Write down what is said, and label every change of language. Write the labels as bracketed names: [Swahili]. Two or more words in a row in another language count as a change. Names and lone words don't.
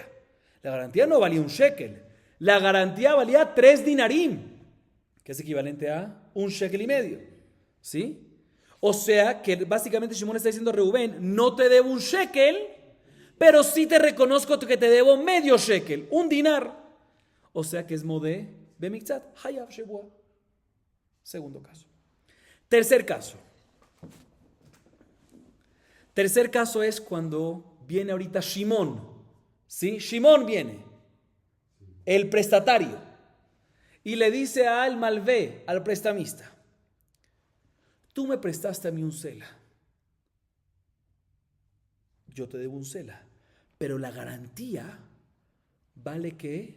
[Spanish] La garantía no valía un shekel. La garantía valía 3 dinarim, que es equivalente a un shekel y medio. ¿Sí? O sea que básicamente Shimón está diciendo a Reubén, no te debo un shekel, pero sí te reconozco que te debo medio shekel, un dinar. O sea que es [Hebrew] מודה במקצת חייב שבועה. [Spanish] Segundo caso. Tercer caso es cuando viene ahorita Shimón. ¿Sí? Shimón viene, el prestatario, y le dice al malvé, al prestamista, tú me prestaste a mí un sela, yo te debo un sela, pero la garantía vale ¿qué?